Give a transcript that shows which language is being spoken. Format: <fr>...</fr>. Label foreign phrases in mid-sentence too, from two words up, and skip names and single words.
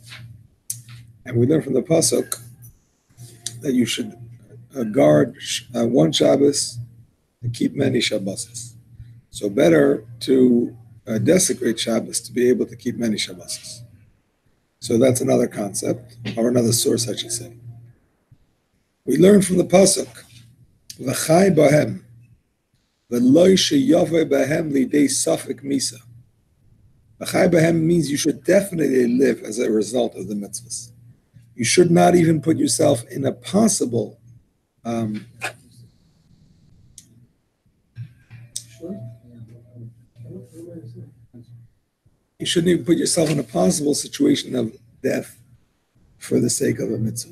<en>And we learn from the Pasuk that you should guard one Shabbos and keep many Shabbos. So better to desecrate Shabbos to be able to keep many Shabbos. So that's another concept, or another source, I should say. We learn from the Pasuk,</en> <he>וחי בהם ולא שיבוא בהם לידי ספק מיתה. וחי בהם</he> <en>means you should definitely live as a result of the mitzvahs. You should not even put yourself in a possible you shouldn't even put yourself in a possible situation of death for the sake of a mitzvah.</en>